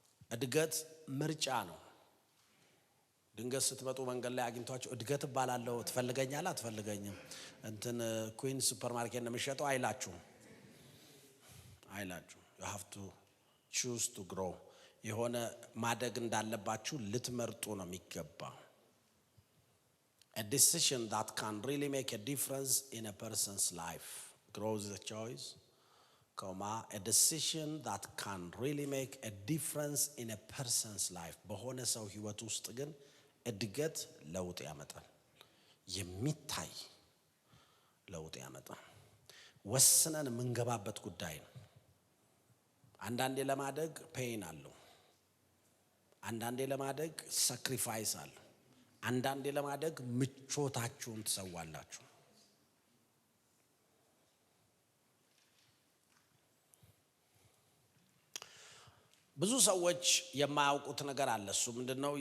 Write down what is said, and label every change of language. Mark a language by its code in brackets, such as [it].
[am] እድገት ምርጫ ነው። ድንገት ስትመጡ መንገድ ላይ አግኝቷችሁ እድገት ባላለው ትፈልገኛለህ አትፈልገኝም ኩዊን ሱፐርማርኬት ነው የሚሸጠው አይላችሁ። [en] you have to choose to grow። [am] የሆነ ማደግ እንዳለባችሁ ልትመርጡ ነው የሚገባው። [en] a decision that can really make a difference in a person's life. Growth is a choice, a decision that can really make a difference in a person's life. [am] በሆነ ሰው ህይወት ውስጥ ግን እድገት ለውጥ ያመጣል። የሚታይ ለውጥ ያመጣል። ወስነን የምንገባበት ጉዳይ ነው። አንዳንዴ ለማደግ ፔን አለው። አንዳንዴ ለማደግ ሳክሪፋይስ አለው። አንዳንዴ ለማደግ ምቾታችሁን ትሰዋላችሁ። ብዙ ሰዎች የማያውቁት ነገር አለ። እሱ ምንድነው?